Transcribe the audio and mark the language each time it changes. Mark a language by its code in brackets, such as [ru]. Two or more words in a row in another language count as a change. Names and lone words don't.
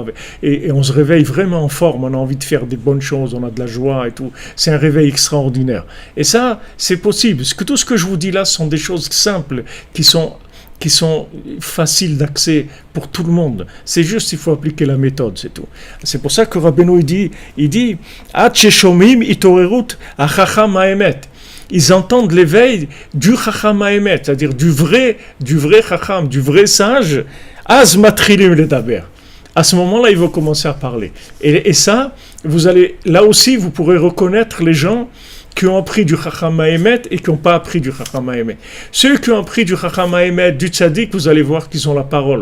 [fr] Et on se réveille vraiment en forme. On a envie de faire des bonnes choses, on a de la joie et tout. C'est un réveil extraordinaire. Et ça, c'est possible. Parce que tout ce que je vous dis là sont des choses simples qui sont faciles d'accès pour tout le monde. C'est juste, il faut appliquer la méthode, c'est tout. C'est pour ça que Rabbeinu il dit [he] עד ששומעים התעוררות החכם האמת. [fr] Ils entendent l'éveil du [he] חכם האמת, [fr] c'est-à-dire du vrai chacham, du vrai sage. [he] אז מתחילים לדבר. [fr] À ce moment-là, ils vont commencer à parler. Et ça, là aussi, vous pourrez reconnaître les gens qui ont appris du [he] חכם האמת [fr] et qui n'ont pas appris du [he] חכם האמת. [fr] Ceux qui ont appris du [he] חכם האמת, [fr] du Tzaddik, vous allez voir qu'ils ont la parole.